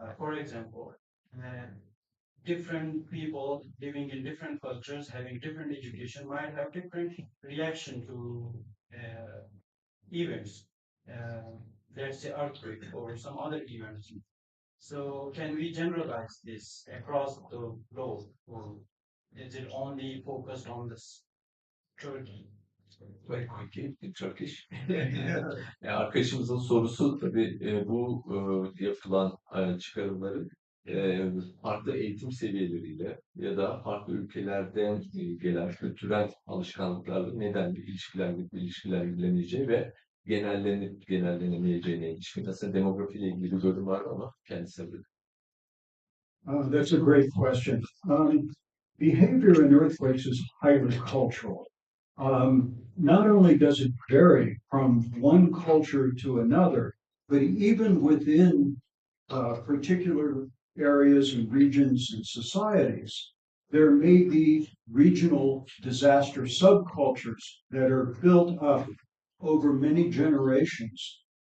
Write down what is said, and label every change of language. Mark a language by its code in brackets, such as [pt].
[en] For example, different people living in different cultures, having different education, might have different reaction to events. Let's say earthquake or some other events. So can we generalize this across the globe, or is it only focused on this Turkey? Very quickly in Turkish. [tr] Arkadaşımızın sorusu tabii bu yapılan çıkarımların farklı eğitim seviyeleriyle ya da farklı ülkelerden gelen kültürel alışkanlıklarla nedenli ilişkilendirilemeyeceği ve genellenemeyeceğine ilişkin. Aslında demografiyle ilgili bir bölüm var ama kendisi de. [en] That's a great question. Behavior in earthquakes is highly cultural. Not only does it vary from one culture to another, but even within particular areas and regions and societies, there may be regional disaster subcultures that are built up over many generations.